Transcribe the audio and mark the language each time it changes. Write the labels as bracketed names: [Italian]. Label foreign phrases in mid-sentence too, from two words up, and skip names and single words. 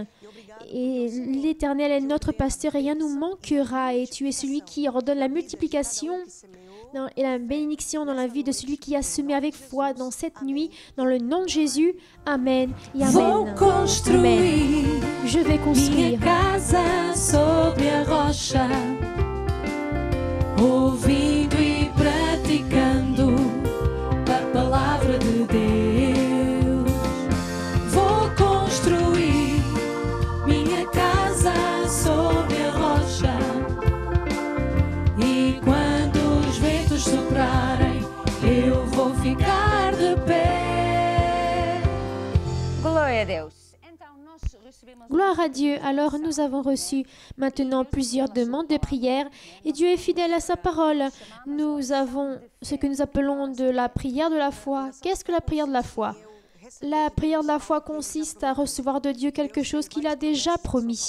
[French] Et l'Éternel est notre pasteur et rien ne nous manquera. Et tu es celui qui ordonne la multiplication et la bénédiction dans la vie de celui qui a semé avec foi dans cette nuit. Dans le nom de Jésus. Amen. Et amen. Amen. Je vais construire. [Portuguese] Casa sobre a rocha, ouvindo e praticando a palavra de Deus. Vou construir minha casa sobre a rocha, e quando os ventos soprarem, eu vou ficar de pé. Glória a Deus. [French] Gloire à Dieu. Alors nous avons reçu maintenant plusieurs demandes de prière et Dieu est fidèle à sa parole. Nous avons ce que nous appelons de la prière de la foi. Qu'est-ce que la prière de la foi? La prière de la foi consiste à recevoir de Dieu quelque chose qu'il a déjà promis.